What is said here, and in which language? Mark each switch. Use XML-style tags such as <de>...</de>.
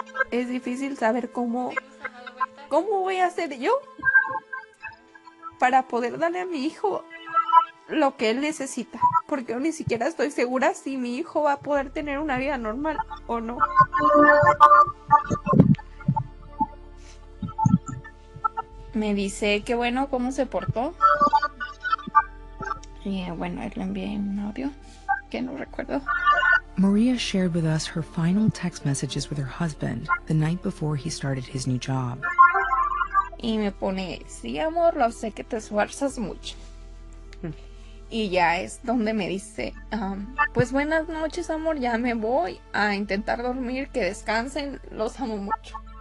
<es>Es difícil saber cómo voy a hacer yo para poder darle a mi hijo lo que él necesita, porque yo ni siquiera estoy segura si mi hijo va a poder tener una vida normal o no. Me dice que bueno, cómo se portó. Y bueno, le envié un audio que no recuerdo.</es> <en>Maria shared with us her final text messages with her husband the night before he started his new job.</en> <es>Y me pone, sí, amor, lo sé que te esfuerzas mucho. Y ya es donde me dice, pues buenas noches, amor, ya me voy a intentar dormir, que descansen, los amo mucho.</es>